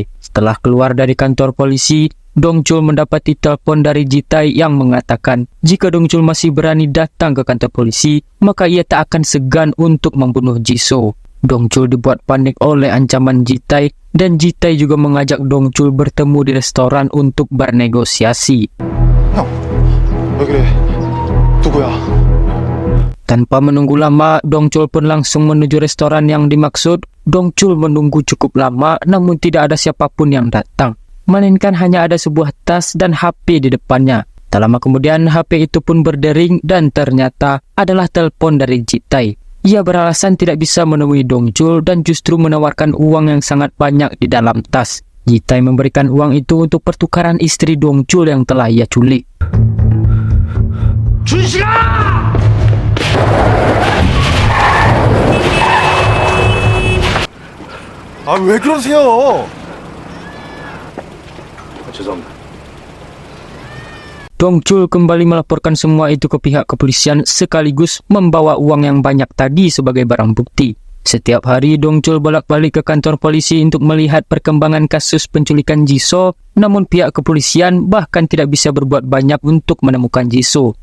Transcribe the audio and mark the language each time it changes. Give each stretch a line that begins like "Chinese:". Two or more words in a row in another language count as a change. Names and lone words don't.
Indonesian: Setelah keluar dari kantor polisi, Dongchul mendapati telepon dari Jitai yang mengatakan jika Dongchul masih berani datang ke kantor polisi, maka ia tak akan segan untuk membunuh Jisoo. Dongchul dibuat panik oleh ancaman Jitai, dan Jitai juga mengajak Dongchul bertemu di restoran untuk bernegosiasi.
Korean: 형, 왜 그래? 누구야?
Indonesian: Tanpa menunggu lama, Dongchul pun langsung menuju restoran yang dimaksud. Dongchul menunggu cukup lama, namun tidak ada siapapun yang datang, melainkan hanya ada sebuah tas dan HP di depannya. Tak lama kemudian, HP itu pun berdering dan ternyata adalah telepon dari Jitai. Ia beralasan tidak bisa menemui Dongchul dan justru menawarkan uang yang sangat banyak di dalam tas. Jitai memberikan uang itu untuk pertukaran istri Dongchul yang telah ia culik.
Korean: 준식아! 아, 왜 그러세요? 죄송합니다.
Indonesian: Dongchul kembali melaporkan semua itu ke pihak kepolisian sekaligus membawa uang yang banyak tadi sebagai barang bukti. Setiap hari Dongchul bolak-balik ke kantor polisi untuk melihat perkembangan kasus penculikan Jisoo, namun pihak kepolisian bahkan tidak bisa berbuat banyak untuk menemukan Jisoo.